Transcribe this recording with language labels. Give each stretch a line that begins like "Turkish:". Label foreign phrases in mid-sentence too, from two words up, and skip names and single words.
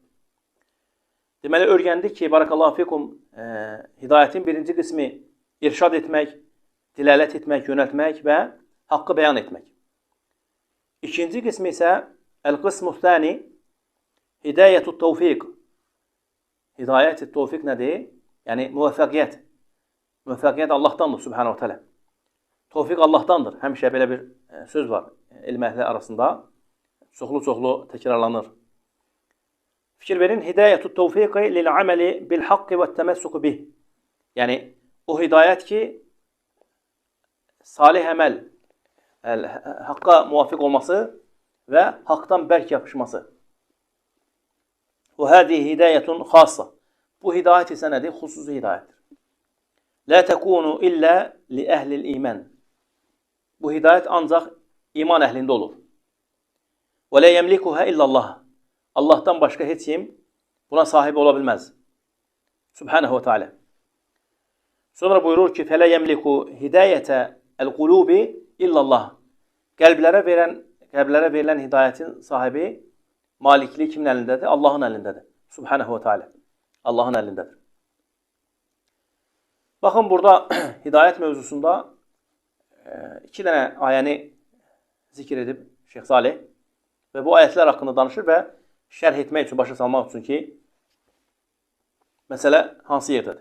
Azerbaijani: Deməli, öyrəndik ki,
Arabic: بارك الله فيكم,
Azerbaijani: hidayətin birinci qismi irşad etmək, dilalət etmək, yönəltmək və haqqı bəyan etmək. İkinci qismi isə
Arabic: القسم الثاني هداية التوفيق.
Azerbaijani: Hidayət-i tevfiq nədir? Yəni müvəffəqiyyət. Müvəffəqiyyət Allahdandır
Arabic: سبحانه وتعالى.
Azerbaijani: Tevfiq Allahdandır. Həmişə belə bir söz var elm əhli arasında. Çoxlu təkrarlanır. Fikir verin,
Arabic: هداية التوفيق للعمل بالحق والتمسك به.
Azerbaijani: Yəni o hidayət ki, salih əməl, haqqa muvafiq olması və haqdan bərk yapışması.
Arabic: وهذه هداية خاصة.
Azerbaijani: Bu hidayət isə nədir? Xüsusi hidayətdir.
Arabic: لا تكون إلا لأهل الإيمان.
Azerbaijani: Bu hidayət ancaq iman əhlində olur.
Arabic: ولا يملكها إلا الله.
Azerbaijani: Allahdan başqa heç kim buna sahib ola bilməz.
Arabic: سبحانه وتعالى.
Azerbaijani: Sonra buyurur ki,
Arabic: فلا يملك هداية القلوب إلا الله.
Azerbaijani: Qəlblərə verilən hidayətin sahibi malikliyi kimin əlindədir? Allahın əlindədir.
Arabic: سبحانه وتعالى.
Azerbaijani: Allahın əlindədir. Baxın, burada hidayət mövzusunda iki dənə ayəni zikr edib Şeyx Salih və bu ayətlər haqqında danışır və şərh etmək üçün, başa salmaq üçün ki, məsələ hansı yerdədir?